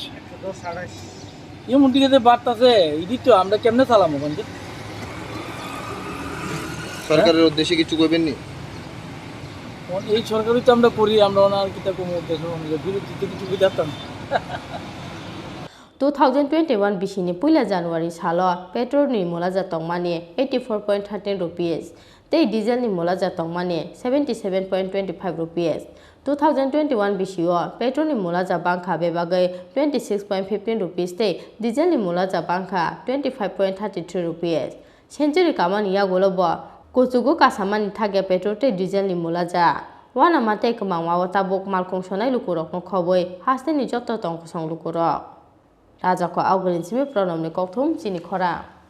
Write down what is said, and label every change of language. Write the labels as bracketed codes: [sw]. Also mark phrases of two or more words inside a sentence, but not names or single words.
[bn] এমন দিকে যে বাড়তাছে, ইদি তো আমরা কেমনে চালাম ওখান থেকে? সরকারের উদ্দেশ্যে কিছু কইবেন নি? এই সরকারই তো আমরা করি, আমরা ওনার কিতা কম উদ্দেশ্য বিরোধীতে কিছু বুঝাতাম। [trp] 2021 bisini pula January salo petrol ni mola jatong mani 84.13 rupees tei diesel ni mola jatong mani 77.25 rupees 2021 bisio petrol ni mola ja bangkha bebagai 26.15 rupees tei diesel ni mola ja bangkha 25.33 rupees century kamani ya golobo kochugo kasamani thage petrol tei diesel ni mola ja wana mate kmangwa wata bok malkong sonai lukurok no khoboi haste ni jotto tong song lukurok Raja ko awgalin simi pronom ni kokthum Chini Khorang.